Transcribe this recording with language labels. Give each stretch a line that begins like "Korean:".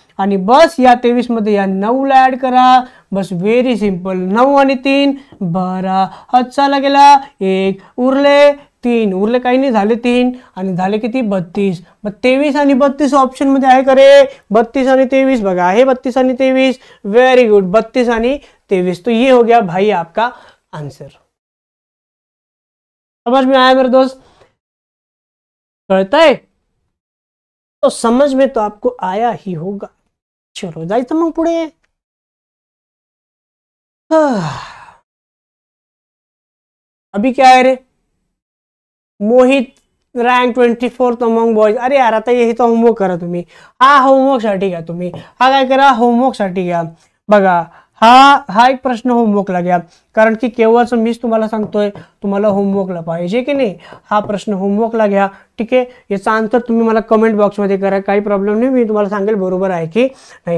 Marathi: आणि बस या 23 मध्ये या 9 ला ऍड करा. बस व्हेरी सिंपल. 9 आणि 3 12. हात चाला गेला, 1 उरले, 3 उरले, काही नाही, झाले 3 आणि झाले किती, 32. मग 23 आणि 32 ऑप्शन मध्ये आहे का रे, 32 आणि 23. बघा आहे 32 आणि 23. व्हेरी गुड, 32 आणि 23.
Hindi: तो ये हो गया भाई आपका आंसर. समझ में आया मेरे दोस्त, कळता है, तो समझ में तो आपको आया ही होगा.
Marathi: चलो जायचं मग पुढे.
Hindi: अभी क्या है रे, मोहित रँक 24th अमंग बॉयज.
Marathi: अरे यार आता हे तर होमवर्क करा तुम्ही. हा होमवर्कसाठी घ्या तुम्ही. हा काय करा, होमवर्कसाठी घ्या. बघा हा एक प्रश्न होमवर्कला घ्या, कारण की केव्हाच मीच तुम्हाला सांगतोय तुम्हाला होमवर्कला पाहिजे की नाही. हा प्रश्न होमवर्कला घ्या. ठीक आहे, याचा आन्सर तुम्ही मला कमेंट बॉक्समध्ये करा, काही प्रॉब्लेम नाही, मी तुम्हाला सांगेल बरोबर आहे की नाही.